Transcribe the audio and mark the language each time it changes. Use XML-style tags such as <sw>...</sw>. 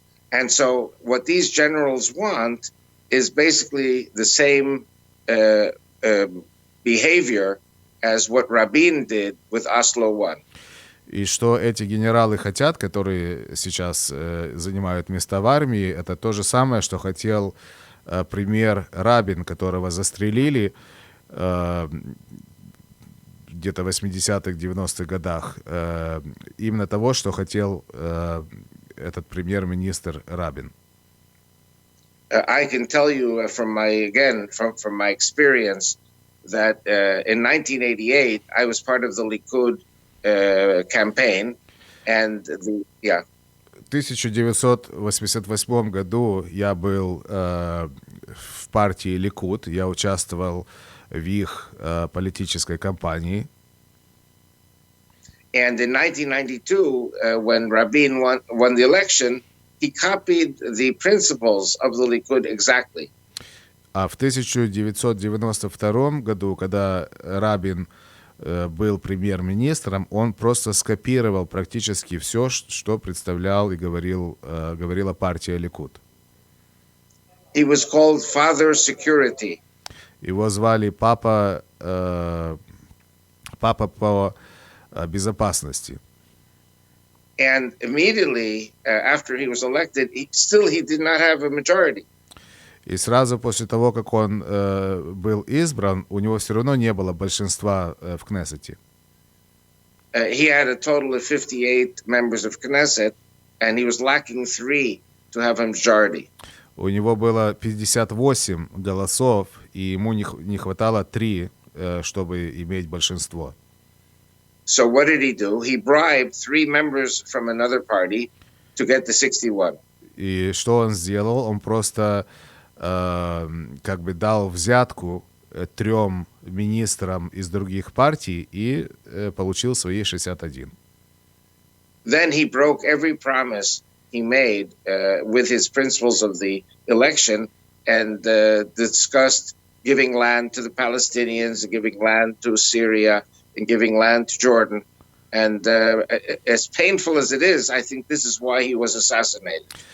<en>And so what these generals want is basically the same behavior as what Rabin did with Oslo I.</en> <ru>И что эти генералы хотят, которые сейчас занимают места в армии, это то же самое, что хотел премьер Рабин, которого застрелили где-то в 80-х, 90-х годах. Именно того, что хотел этот премьер-министр Рабин.</ru> <en>I can tell you from my experience that in 1988 I was part of the Likud campaign, and</en> <ru>В 1988 году я был в партии Ликуд, я участвовал в их политической кампании.</ru> <en>And in 1992, when Rabin won the election, he copied the principles of the Likud exactly.</en> <ru>А в 1992 году, когда Рабин был премьер-министром, он просто скопировал практически все, что представлял и говорила партия Ликуд.</ru> <en>He was called Father Security.</en> <ru>Его звали папа по безопасности.</ru> <en>And immediately after he was elected, he did not have a majority.</en> <ru>И сразу после того, как он был избран, у него все равно не было большинства в Кнессете.</ru> <en>He had a total of 58 members of Knesset, and he was lacking 3 to have a majority.</en> <ru>У него было 58 голосов, и ему не хватало 3, чтобы иметь большинство.</ru> <en>So what did he do? He bribed 3 members from another party to get the 61.</en> <ru>И что он сделал? Он просто как бы дал взятку 3 министрам из других партий и получил свои 61.</ru> <en>Then he broke every promise he made with his principles of the election and discussed giving land to the Palestinians, giving land to Syria, and giving land to Jordan. And as painful as it is, I think this is why he was assassinated.</en>